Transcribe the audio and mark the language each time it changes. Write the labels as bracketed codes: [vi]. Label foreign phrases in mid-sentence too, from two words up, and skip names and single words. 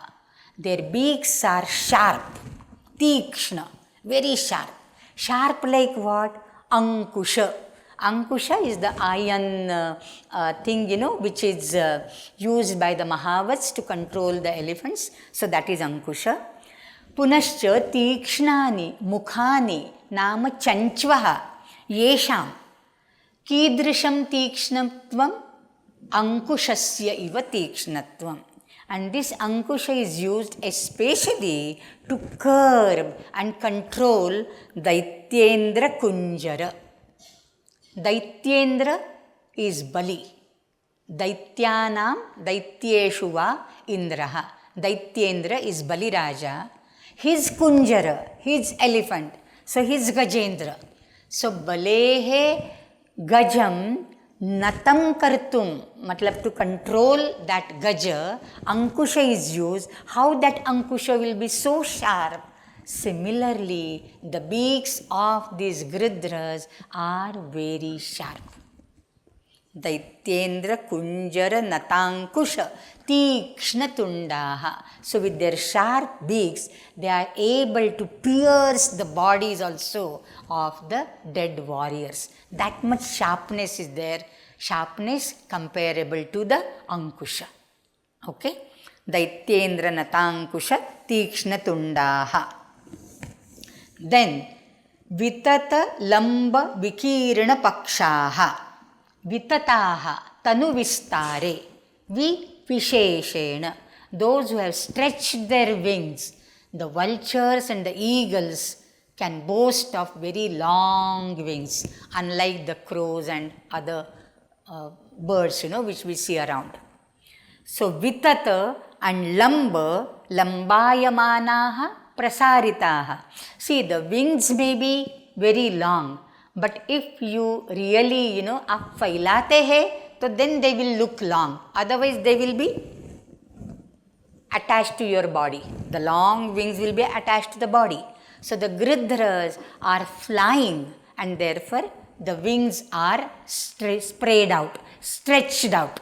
[en] Their beaks are sharp. Tikshna, very sharp. Sharp like what? Ankusha. Ankusha is the iron thing, which is used by the Mahavats to control the elephants. So that is Ankusha. [sa] पुनश्च तीक्ष्णानि मुखानि नाम चञ्च्वः येषां कीदृशं तीक्ष्णत्वम् अङ्कुशस्य इव तीक्ष्णत्वम्. [en] And this Ankusha is used especially to curb and control [sa] दैत्येन्द्र कुञ्जर. [en] Daityendra is Bali. [sa] दैत्यानां दैत्येषु वा इन्द्रः. [en] Daityendra is Bali Raja. His Kunjara, his elephant. So his Gajendra. So [sa] बलेः गजं नतं कर्तुम्, [en] matlab to control that Gaja, Ankusha is used. How that Ankusha will be so sharp? Similarly, the beaks of these Gridras are very sharp. [sa] दैत्येन्द्र कुञ्जर नताङ्कुश तीक्ष्णतुण्डाः. [en] So with their sharp beaks, they are able to pierce the bodies also of the dead warriors. That much sharpness is there. Sharpness comparable to the ankusha. Okay? [sa] दैत्येन्द्र नताङ्कुश तीक्ष्णतुण्डाः. [en] Then, [sa] वितत लम्ब विकीर्ण पक्षाः. विततः तनु विस्तारे विशेषेण. [en] Those who have stretched their wings, the vultures and the eagles can boast of very long wings, unlike the crows and other birds, which we see around. So, vitata and lamba, [sa] लम्बायमानः प्रसारितः. [en] See, the wings may be very long, but if you really, [hi] आप फैलाते हैं, [en] so then they will look long. Otherwise, they will be attached to your body. The long wings will be attached to the body. So, the gridharas are flying and therefore the wings are spread out, stretched out.